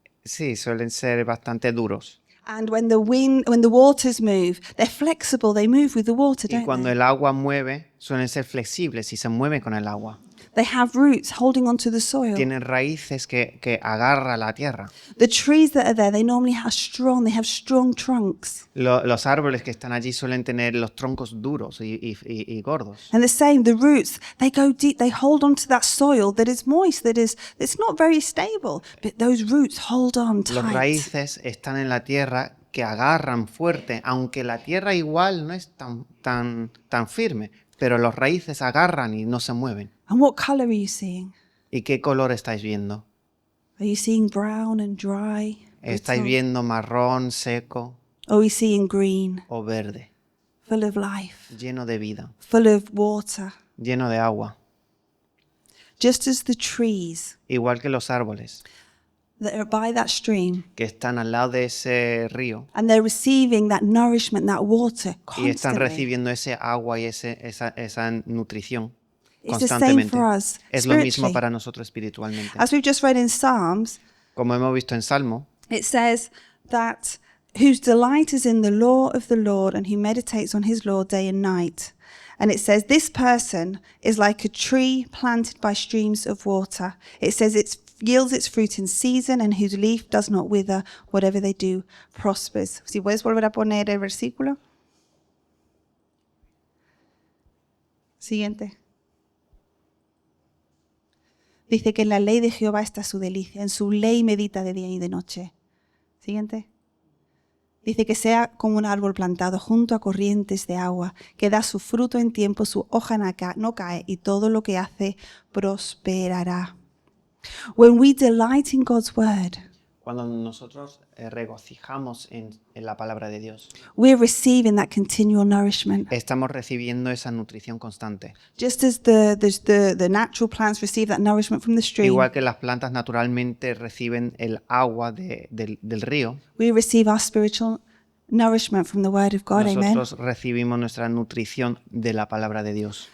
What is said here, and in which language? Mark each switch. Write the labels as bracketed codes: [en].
[es] sí, suelen ser bastante duros. [en] And when the waters move, they're flexible. They move with the water, [es] Y [en] don't [es] cuando [en] they? [es] el agua mueve, suelen ser flexibles y se mueven con el agua. [en] They have roots holding onto the soil. [es] Tienen raíces que agarra la tierra. [en] The trees that are there, they normally have strong trunks. [es] Los árboles que están allí suelen tener los troncos duros y gordos. [en] And the same, the roots, they go deep, they hold onto that soil that is moist, it's not very stable, but those roots hold on [es] Los [en] tight. [es] raíces están en la tierra que agarran fuerte, aunque la tierra igual no es tan firme, pero los raíces agarran y no se mueven. [en] And what color are you seeing? [es] ¿Y qué color estáis viendo? [en] Are you seeing brown and dry? [es] ¿Estáis viendo marrón, seco [en] Or are we seeing green, [es] o verde? [en] full of life, [es] Lleno de vida, [en] full of water? [es] lleno de agua. [en] Just as the trees [es] Igual que los árboles [en] that are by that stream, [es] que están al lado de ese río [en] and they're receiving that nourishment, that water [es] y están [en] constantly. [es] recibiendo ese agua y esa nutrición. [en] It's the same [es] constantemente. [en] for us [es] Es lo mismo [en] spiritually. [es] para nosotros espiritualmente. [en] As we've just read in Psalms, [es] Como hemos visto en Salmo, [en] it says that whose delight is in the law of the Lord and who meditates on his law day and night. And it says this person is like a tree planted by streams of water. It says it yields its fruit in season and whose leaf does not wither. Whatever they do prospers. [es] Si puedes volver a poner el versículo. Siguiente. Dice que en la ley de Jehová está su delicia, en su ley medita de día y de noche. Siguiente. Dice que sea como un árbol plantado junto a corrientes de agua, que da su fruto en tiempo, su hoja no cae y todo lo que hace prosperará. [en] When we delight in God's word, [es] cuando nosotros regocijamos en la palabra de Dios, [en] we're receiving that continual nourishment. [es] estamos recibiendo esa nutrición constante. [en] Just as the natural plants receive that nourishment from the stream, [es] Igual que las plantas naturalmente reciben el agua del río, [en] we receive our spiritual nourishment from the word of God. Amen. [es] nosotros recibimos nuestra nutrición de la palabra de Dios.